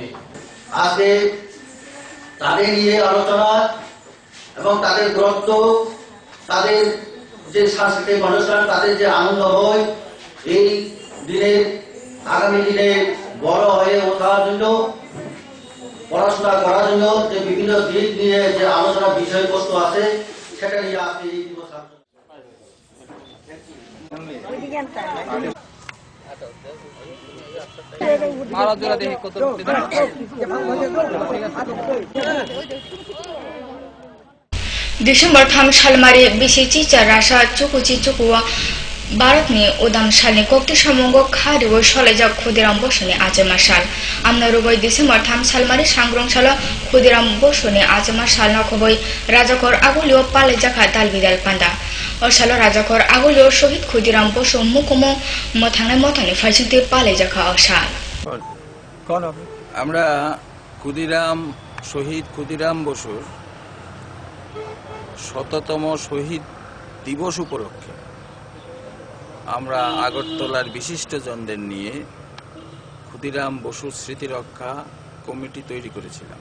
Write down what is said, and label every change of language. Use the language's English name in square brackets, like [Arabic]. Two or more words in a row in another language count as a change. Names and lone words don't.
[Bangla] আজকে তাদের নিয়ে আলোচনা এবং তাদের গ্রন্থ, তাদের যে সাংস্কৃতিক অনুষ্ঠান, তাদের যে আনন্দ হয়, এই দিনে আগামী দিনে বড় হয়ে ওঠার জন্য, পড়াশোনা করার জন্য যে বিভিন্ন দিক নিয়ে যে আলোচনা বিষয়বস্তু আছে, সেটা নিয়ে আজকে এই দিবস [Kok Borok] Desember tham shalmari bisi cica rasa cukuci cukua Barat ni udam shalni kokti shamongo khariwo sholejak khudiram bosoni aje mashal amna ruboi Desember tham shalmari sangrong shala khudiram bosoni aje mashal na khoboi rajakor agulio pale jakha dalbidal panda o shalo rajakor agulio shohid khudiram boso mukumo mothane motani faisinte pale jakha oshal [Bangla] আমরা শহীদ ক্ষুদিরাম বসুর ১০০তম শহীদ দিবস উপলক্ষে আমরা আগরতলার বিশিষ্টজনদের নিয়ে ক্ষুদিরাম বসুর স্মৃতি রক্ষা কমিটি তৈরি করেছিলাম।